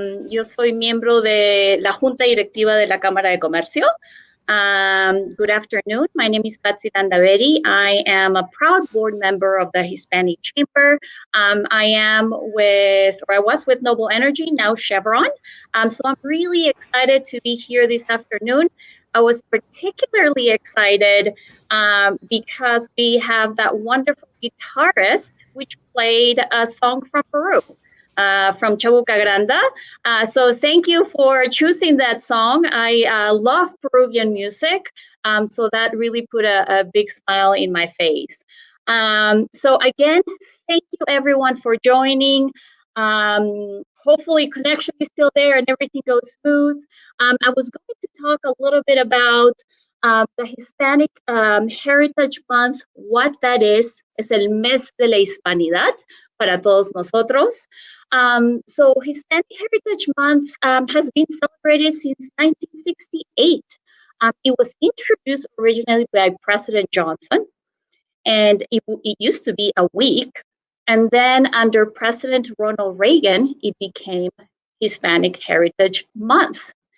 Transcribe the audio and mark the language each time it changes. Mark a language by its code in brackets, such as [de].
[es] Yo soy miembro de la Junta Directiva de la Cámara de Comercio. [en] Good afternoon, my name is Patsy Landaveri. I am a proud board member of the Hispanic Chamber. I was with Noble Energy, now Chevron. So I'm really excited to be here this afternoon. I was particularly excited because we have that wonderful guitarist which played a song from Peru, from Chabuca Granda. So thank you for choosing that song. I love Peruvian music, so that really put a big smile in my face. So again, thank you everyone for joining. Hopefully connection is still there and everything goes smooth. I was going to talk a little bit about the Hispanic Heritage Month, what that is. [es] Es el mes de la hispanidad para todos nosotros. [en] So Hispanic Heritage Month has been celebrated since 1968. It was introduced originally by President Johnson, and it used to be a week. And then under President Ronald Reagan, it became Hispanic Heritage Month.